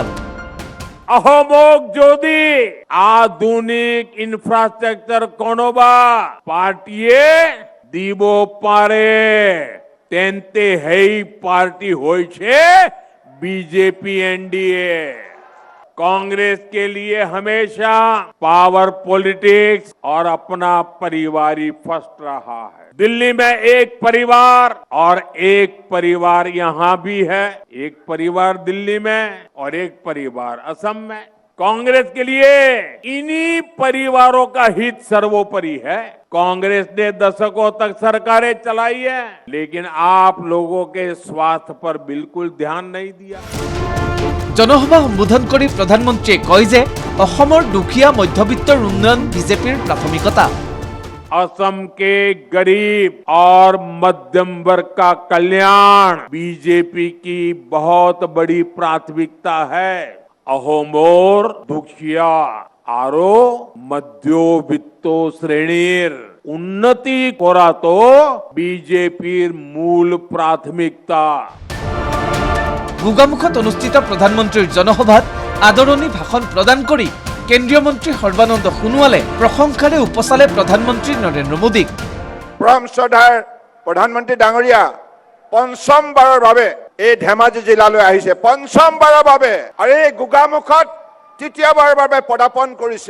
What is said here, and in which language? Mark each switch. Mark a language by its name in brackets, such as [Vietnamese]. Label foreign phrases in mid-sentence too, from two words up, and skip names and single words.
[Assamese] অসমক যদি আধুনিক ইনফ্ৰাষ্ট্ৰাকচাৰ কোনোবা পাৰ্টিয়ে দিব পাৰে তেন্তে সেই পাৰ্টি হৈছে বিজেপি এনডিএ। [Hindi] कांग्रेस के लिए हमेशा [English] power politics [Hindi] और अपना परिवार ही फर्स्ट रहा है। दिल्ली में एक परिवार और एक परिवार यहाँ भी है, एक परिवार दिल्ली में और एक परिवार असम में। कांग्रेस के लिए इन्हीं परिवारों का हित सर्वोपरि है। कांग्रेस ने दशकों तक सरकारें चलाई है, लेकिन आप लोगों के स्वास्थ्य पर बिल्कुल ध्यान नहीं दिया। [Assamese] জনসভা সম্বোধন কৰি প্ৰধানমন্ত্ৰীয়ে কয় যে অসমৰ দুখীয়া মধ্যবিত্তৰ উন্নয়ন বিজেপিৰ প্ৰাথমিকতা। [Hindi] असम के गरीब और मध्यम वर्ग का कल्याण बीजेपी की बहुत बड़ी प्राथमिकता है। [Assamese] অসমৰ দুখীয়া আৰু মধ্যবিত্ত শ্ৰেণীৰ উন্নতি কৰা টো বিজেপিৰ মূল প্ৰাথমিকতা। গোগামুখত অনুষ্ঠিত প্ৰধানমন্ত্ৰীৰ জনসভাত আদৰণি ভাষণ প্ৰদান কৰি কেন্দ্ৰীয় মন্ত্ৰী সৰ্বানন্দ সোণোৱালে প্ৰশংসাৰে উপচালে প্ৰধানমন্ত্ৰী নৰেন্দ্ৰ মোদীক। পৰম শ্ৰদ্ধাৰ প্ৰধানমন্ত্ৰী ডাঙৰীয়া পঞ্চমবাৰৰ বাবে এই ধেমাজি জিলালৈ আহিছে, পঞ্চমবাৰৰ বাবে, আৰু এই গোগামুখত তৃতীয়বাৰৰ বাবে পদাৰ্পণ কৰিছে।